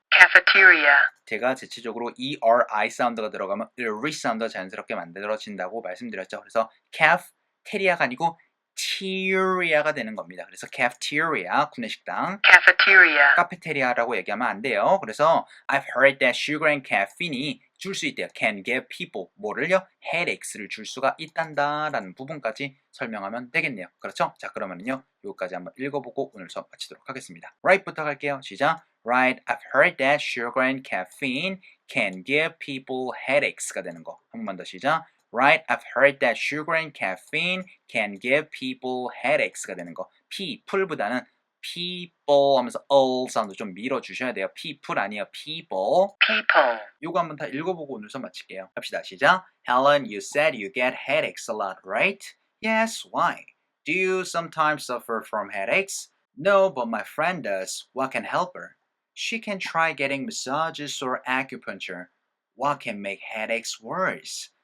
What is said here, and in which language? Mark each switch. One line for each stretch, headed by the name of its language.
English: Cafeteria.
Korean: 제가 대체적으로 ERI 사운드가 들어가면 ERI 사운드가 자연스럽게 만들어진다고 말씀드렸죠. 그래서 cafeteria가 아니고 teria가 되는 겁니다. 그래서 cafeteria, 구내식당,
English: Cafeteria.
Korean: 카페테리아라고 얘기하면 안 돼요.
English: 그래서 I've heard that sugar and caffeine
Korean: 이 줄 수 있대요.
English: Can give people 뭐를요?
Korean: headaches를 줄 수가 있단다라는 부분까지 설명하면 되겠네요. 그렇죠? 자, 그러면은요. 요거까지 한번 읽어보고 오늘 수업 마치도록 하겠습니다. Right부터 갈게요. 시작.
English: Right, I've heard that sugar and caffeine can give people headaches
Korean: 가 되는 거. 한 번만 더 시작.
English: Right, I've heard that sugar and caffeine can give people headaches
Korean: 가 되는 거. people보다는 people 하면서 all 사운드 좀 밀어주셔야 돼요. people 아니에요.
English: people. People.
Korean: 요거 한번 다 읽어보고 오늘 수업 마칠게요. 합시다. 시작.
English: Helen, you said you get headaches a lot, right? Yes, why? Do you sometimes suffer from headaches? No, but my friend does. What can help her? She can try getting massages or acupuncture. What can make headaches worse?